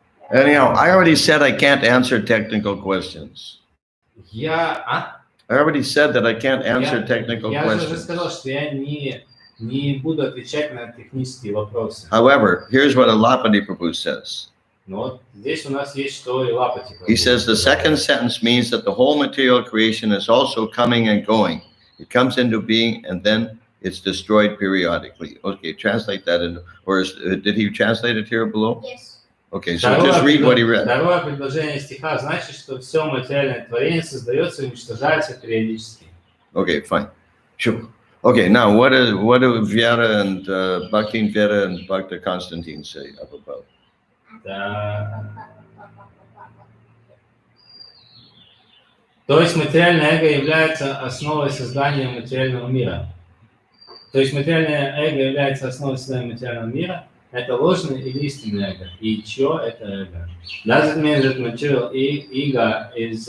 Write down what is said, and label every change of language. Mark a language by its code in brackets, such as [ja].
[en] anyhow, I already said I can't answer technical questions. I already said that I can't answer technical [ru] Я уже [en] questions. [ru] сказал, что я не буду отвечать на технические вопросы. [en] However, here's what Alapati Prabhu says. [ru] Но вот здесь у нас есть что и Лапати. [en] He says the second sentence means that the whole material creation is also coming and going. It comes into being and then it's destroyed periodically. Okay, translate that in, or did he translate it here below? Yes. Okay, so just read what he read. [ru] Второе предложение стиха значит, что все материальное творение создается и уничтожается периодически. [en] Okay, fine. Sure. Okay, now what do Vyara and Bhaktin Vyara and Bhakta Constantine say about? [ru] То есть материальное эго является основой создания материального мира. То есть материальное эго является основой создания материального мира. Это ложное или истинное эго? И чье это эго? [en] Does it mean that material ego is...